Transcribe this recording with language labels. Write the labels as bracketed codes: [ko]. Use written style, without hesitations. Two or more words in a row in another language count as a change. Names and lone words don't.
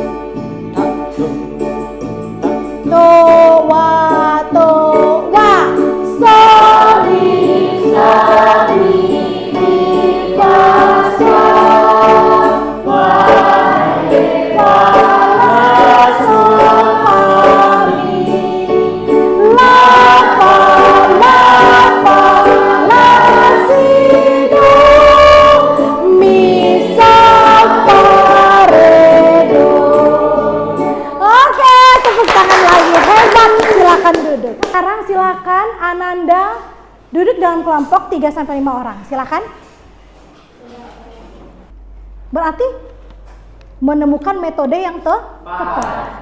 [id] Do, wa, sol, mi, fa, sol, fa, la, sol, fa, mi, la, fa, la, si, do, mi, sa, fa, re, do. Oke, tepuk tangan lagi. Hebat, silakan duduk. Sekarang silakan Ananda duduk dalam kelompok 3-5 orang. Silakan. Berarti menemukan metode yang tepat.